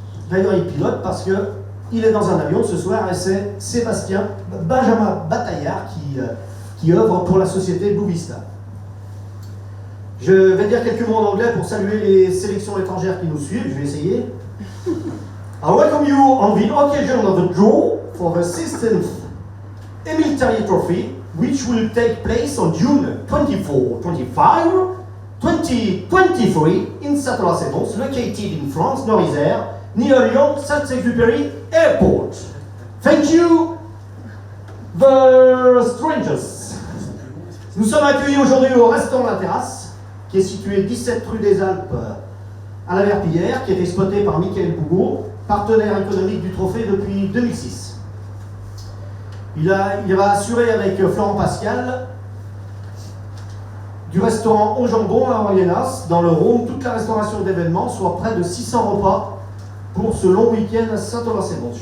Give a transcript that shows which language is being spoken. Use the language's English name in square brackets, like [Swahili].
[French] D'ailleurs, il pilote parce qu'il est dans un avion ce soir et c'est Sébastien Benjamin Bataillard qui œuvre pour la société Blue Vista. Je vais dire quelques mots en anglais pour saluer les sélections étrangères qui nous suivent. Je vais essayer. [English] I welcome you on the occasion of the draw for the 16th Émile Terrier Trophy, which will take place on June 24, 25, 2023 in Saint-Olas-et-Mons, located in France, Nord-Isère, near Lyon-Saint-Exupéry Airport. Thank you, the strangers. [French] Nous sommes accueillis aujourd'hui au restaurant La Terrasse, qui est situé 17 rue des Alpes à la Verpillière, qui est exploité par Michael Bougot, partenaire économique du trophée depuis 2006. Il va assurer avec Florent Pascal du restaurant Au Jambon à Orléans, dans le Rhône, toute la restauration d'événements, soit près de 600 repas pour ce long week-end à Saint-Olas-et-Mons.